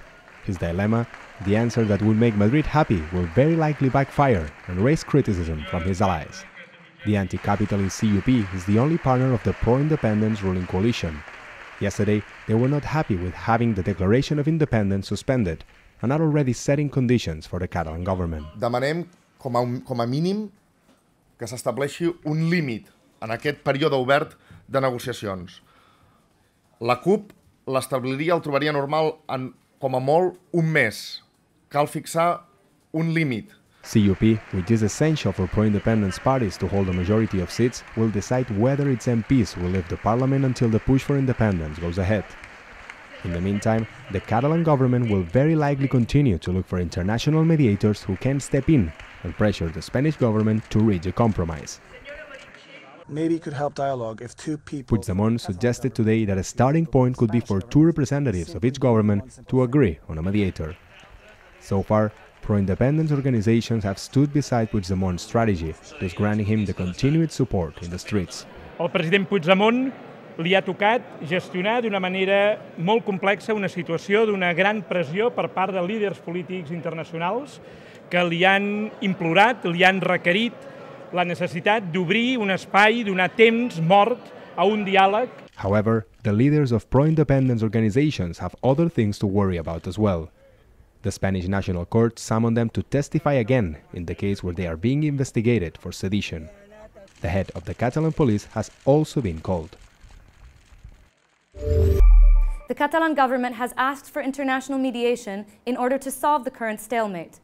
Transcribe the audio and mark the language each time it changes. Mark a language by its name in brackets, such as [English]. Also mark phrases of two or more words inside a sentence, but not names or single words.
[English] His dilemma, the answer that will make Madrid happy, will very likely backfire and raise criticism from his allies. The anti-capitalist CUP is the only partner of the pro-independence ruling coalition. Yesterday, they were not happy with having the declaration of independence suspended, and are already setting conditions for the Catalan government. [Catalan] Demanem, com a mínim, que s'estableixi un límit en aquest període obert de negociacions. La CUP l'establiria, el trobaria normal en, com a molt, un mes. Cal fixar un límit. [English] CUP, which is essential for pro-independence parties to hold a majority of seats, will decide whether its MPs will leave the parliament until the push for independence goes ahead. In the meantime, the Catalan government will very likely continue to look for international mediators who can step in and pressure the Spanish government to reach a compromise. Maybe it could help dialogue if two people... Puigdemont suggested today that a starting point could be for two representatives of each government to agree on a mediator. So far, pro-independence organizations have stood beside Puigdemont's strategy, thus granting him the continued support in the streets. [Catalan] El president Puigdemont li ha tocat gestionar d'una manera molt complexa una situació d'una gran pressió per part de líders polítics internacionals que li han implorat, li han requerit la necessitat d'obrir un espai, donar temps mort a un diàleg. [English] However, the leaders of pro-independence organizations have other things to worry about as well. The Spanish National Court summoned them to testify again in the case where they are being investigated for sedition. The head of the Catalan police has also been called. The Catalan government has asked for international mediation in order to solve the current stalemate.